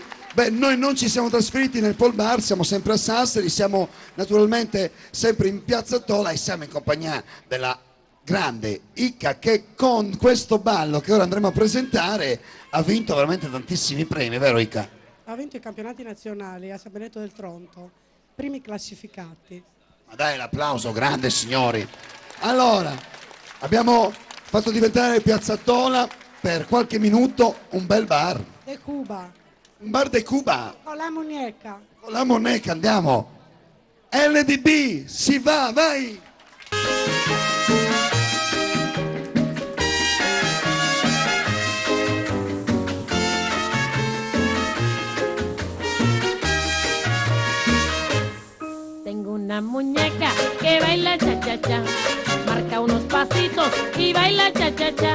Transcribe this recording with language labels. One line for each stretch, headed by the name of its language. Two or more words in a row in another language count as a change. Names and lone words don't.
Italian: Beh, noi non ci siamo trasferiti nel Pol Bar, siamo sempre a Sassari, siamo naturalmente sempre in Piazza Tola e siamo in compagnia della grande Icca, che con questo ballo che ora andremo a presentare ha vinto veramente tantissimi premi, vero Icca? Ha vinto i campionati nazionali a San Benedetto del Tronto, primi classificati. Ma dai l'applauso, grande signori. Allora, abbiamo fatto diventare Piazza Tola per qualche minuto un bel bar.
Spanish: De Cuba. Un bar de Cuba. Con la muñeca. Con la muñeca
Italian: andiamo. LDB, si va, vai!
Spanish: Tengo una muñeca que baila cha-cha-cha, marca unos pasitos y baila cha-cha-cha.